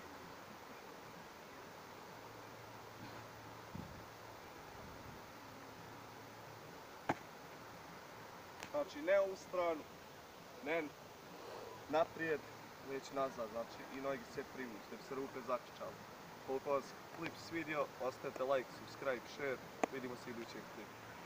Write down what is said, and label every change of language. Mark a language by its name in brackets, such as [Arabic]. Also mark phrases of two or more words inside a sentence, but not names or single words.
[Croatian] Znači ne u stranu, ne naprijed, već nazad, znači i noge sve privući, da bi se ruke zaključale. Koliko vas klip svidio, ostavite [English] like, subscribe, share, [Croatian] vidimo se idućeg klipa.